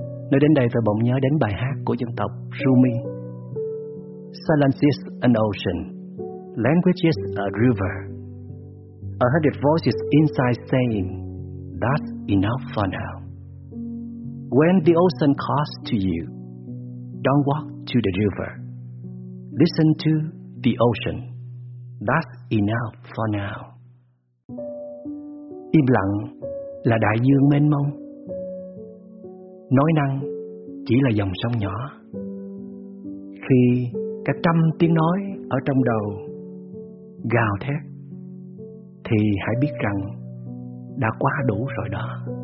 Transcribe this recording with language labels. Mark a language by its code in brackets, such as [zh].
[vi] Nói đến đây tôi bỗng nhớ đến bài hát của dân tộc Sumi: [en] Silence is an ocean, language is a river, a hundred voices inside saying that's enough for now. When the ocean calls to you, don't walk to the river, listen to the ocean, that's enough for now. [vi] Im lặng là đại dương mênh mông, nói năng chỉ là dòng sông nhỏ. Khi cả trăm tiếng nói ở trong đầu gào thét, thì hãy biết rằng đã quá đủ rồi đó.